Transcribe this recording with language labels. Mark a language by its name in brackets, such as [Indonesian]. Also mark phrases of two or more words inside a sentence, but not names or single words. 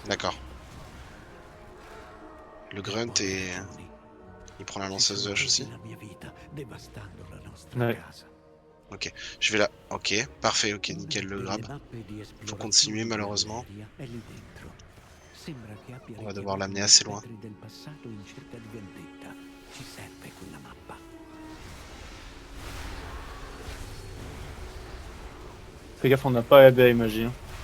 [French] D'accord. Le grunt et il prend la lanceuse de hache aussi. [Italian] La mia vita, devastando la nostra [French] Ouais. [Italian] casa. [French] Ok, je vais là. Ok, parfait, ok, nickel le grab. Faut continuer, malheureusement. On va devoir l'amener assez loin. [Italian] Del passato in cerca di vendetta. Ci serve quella mappa. [French] Fais gaffe, on n'a pas AB à Imagi. Hein.